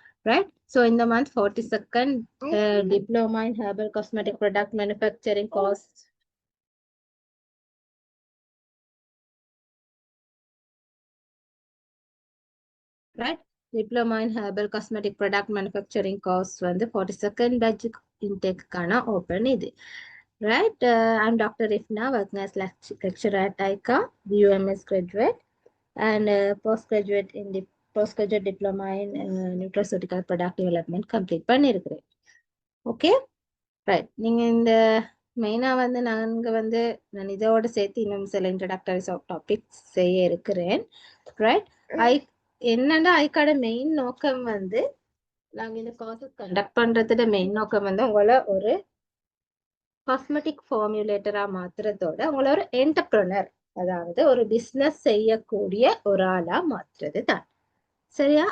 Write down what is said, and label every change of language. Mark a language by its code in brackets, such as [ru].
[en] Right, so இந்த month 42nd diploma in herbal cosmetic product manufacturing course right diploma in herbal cosmetic product manufacturing course வந்து 42nd batch இன்டேக்குக்கான open இது. Right, I'm Dr. Ifna, working as lecturer at ICA, UMS graduate, and postgraduate diploma in nutraceutical product development complete [ta] பண்ணிருக்கிறேன். [en] Okay, right. [ta] நீங்கள் இந்த மெயினாக வந்து நான் இதோட சேர்த்து இன்னும் சில இன்ட்ரடக்டரி டாபிக்ஸ் செய்ய இருக்கிறேன். ரைட், என்னன்னா ஐக்காட மெயின் நோக்கம் வந்து நாங்கள் இந்த கோர்சஸ் கண்டக்ட் பண்ணுறதோட மெயின் நோக்கம் வந்து உங்களை ஒரு காஸ்மெட்டிக் ஃபார்முலேட்டரா மாத்துறதோட உங்களை ஒரு என்டர்பிரனர், அதாவது ஒரு பிஸ்னஸ் செய்யக்கூடிய ஒரு ஆளா மாத்துறது தான். சரியா?